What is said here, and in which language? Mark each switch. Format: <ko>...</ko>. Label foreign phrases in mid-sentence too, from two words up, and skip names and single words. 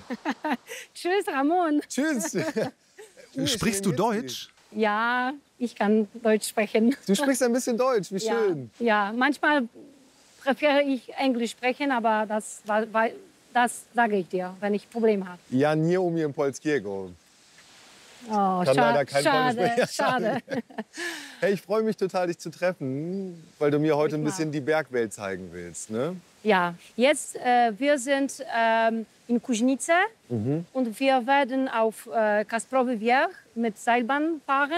<de>Tschüss Ramon. Tschüss. Sprichst du Deutsch? Ja, ich kann Deutsch sprechen. Du sprichst ein bisschen Deutsch, wie schön. Ja, manchmal präferiere ich Englisch sprechen, aber das sage ich dir, wenn ich Probleme habe. Ja,</de> <pl>nie umiem polskiego.</pl> <de>Oh, schade. Hey, ich freue mich total, dich zu treffen, weil du mir heute ein bisschen die Bergwelt zeigen willst, ne? Ja, jetzt wir sind in Kuźnice und wir werden auf Kasprowy Wierch mit Seilbahn fahren.</de>